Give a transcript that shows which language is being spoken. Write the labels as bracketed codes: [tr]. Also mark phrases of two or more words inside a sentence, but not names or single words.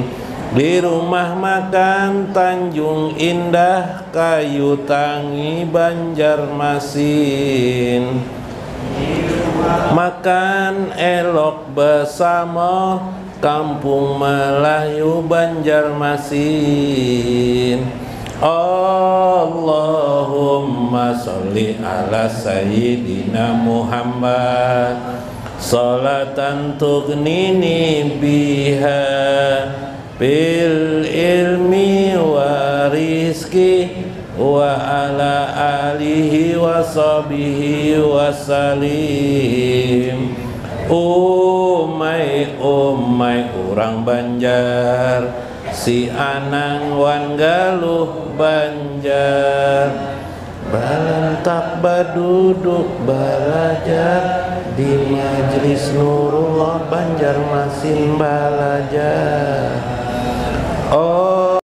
[bjn] Di rumah makan Tanjung Indah, Kayu Tangi Banjarmasin. Makan elok bersama Kampung Melayu Banjarmasin. [ar] اللهم صل على سيدنا محمد صلاة تغنيني بها بالعلم والرزق وعلى آله وصحبه وسلم. [bjn] Umai urang Banjar, si Anang wan Galuh Banjar. Balentak baduduk balajar di Majlis Nurullah Banjarmasin balajar.